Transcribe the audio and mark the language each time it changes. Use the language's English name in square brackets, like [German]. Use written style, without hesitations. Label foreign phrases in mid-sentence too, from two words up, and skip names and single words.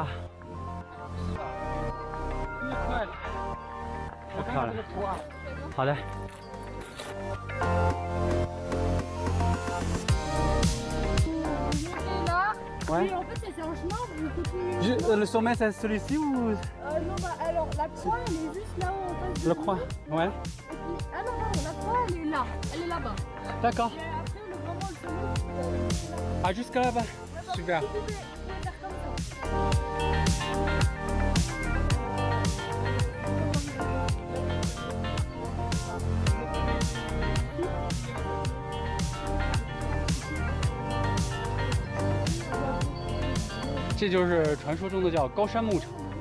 [Chinese] 是啊，越快了。我看看这个图啊。好的。Ouais. [French] Et en fait, c'est un chemin où il faut que tu... Le sommet, c'est celui-ci ou non, bah alors la croix, elle est juste là-haut en face de le nous. croix? Ouais. Et puis, ah non, non, la croix, elle est là. Elle est là-bas. D'accord. Et après, le grand le chemin. Ah, jusqu'à là-bas. Super. Vous pouvez faire comme ça. [Chinese] 这就是传说中的叫高山牧场。